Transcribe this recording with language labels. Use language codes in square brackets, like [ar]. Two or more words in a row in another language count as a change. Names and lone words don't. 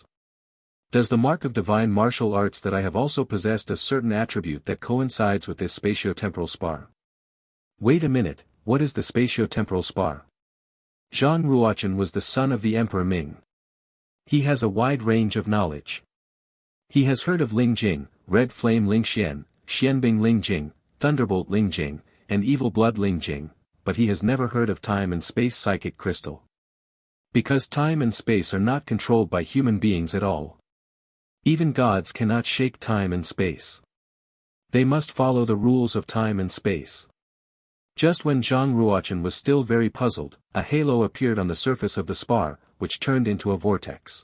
[en] Does the mark of divine martial arts that I have also possessed a certain attribute that coincides with this spatio-temporal spar? Wait a minute, what is the spatio-temporal spar? Zhang Ruochen was the son of the Emperor Ming. He has a wide range of knowledge. He has heard of Ling Jing, Red Flame Ling Xian, Xianbing Ling Jing, Thunderbolt Ling Jing, and Evil Blood Ling Jing, but he has never heard of time and space psychic crystal. Because time and space are not controlled by human beings at all. Even gods cannot shake time and space. They must follow the rules of time and space. Just when Zhang Ruochen was still very puzzled, a halo appeared on the surface of the spar, which turned into a vortex.